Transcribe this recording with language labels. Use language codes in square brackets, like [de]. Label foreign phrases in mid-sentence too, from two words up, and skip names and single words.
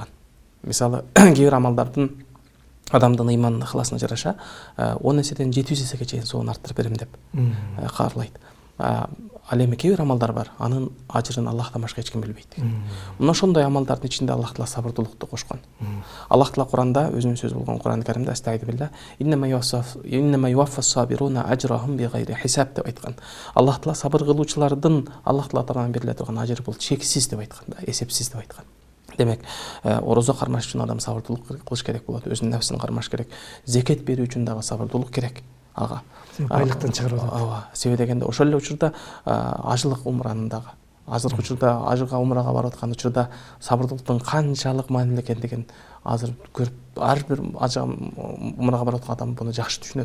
[ky] Мисалы, кээ бир амалдардын адамдын ыйманына, ыкыласына жараша 10 эседен 700 эсеге чейин соон арттырып берем деп каарлайт. Ал эми кээ бир амалдар бар, анын ажырын Аллахтан башка эч ким билбейт. Мына ошондой амалдардын ичинде Аллах Таала сабырдуулукту кошкон. Аллах Таала Куранда өзүнүн сөзү болгон Куран-ы Каримде астагфирулла, [ar] إنما يوفى الصابرون أجرهم بغير حساب [ky] деп айткан. Аллах Таала сабыр кылуучулардын Аллах Таала тарабынан бериле турган ажыры бул чексиз деп айткан да, эсепсиз деп айткан. Демек, орозо кармаш үчүн адам сабырдуулук кылыш керек болот, өзүнүн нефсин кармаш керек. Зекет берүү үчүн дагы сабырдуулук керек. Ага. Байлыктан чыгарып атат. Ооба. Себеби дегенде ошол эле учурда ажылык умранын дагы, азыркы учурда ажыга умрага барып аткан учурда сабырдуулуктун канчалык маанилүү экендигин азыр көрүп, ар бир ажыга умрага барып аткан адам буну жакшы түшүнөт.